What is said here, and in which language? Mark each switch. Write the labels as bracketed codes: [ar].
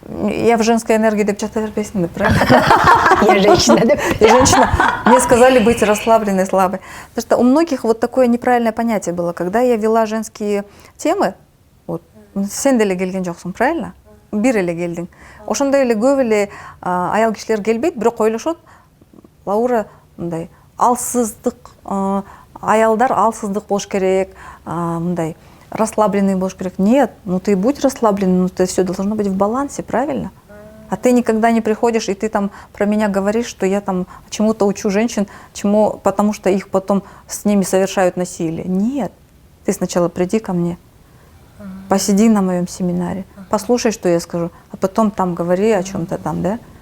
[ru] Я в женской энергии [ky] деп жата бербейсиң, [ru] правильно? Я женщина деп. Я женщина. Мне сказали быть расслабленной, слабой. Потому что у многих вот такое неправильное понятие было. Когда я вела женские темы, вот, [ky] сен деле келген жоксуң, [ru] правильно? [ky] Бир эле келдиң. Ошондой эле көп эле аял кишилер келбейт, бирок ойлошот, Лаура мындай алсыздык, аялдар алсыздык болуш керек, мындай расслабленный болуш керек. [ru] Нет, ну ты будь расслабленный, но все должно быть в балансе, правильно? А ты никогда не приходишь, и ты там про меня говоришь, что я там чему-то учу женщин, потому что их потом с ними совершают насилие. Нет, ты сначала приди ко мне, посиди на моем семинаре, послушай, что я скажу, а потом там говори о чем-то там, да?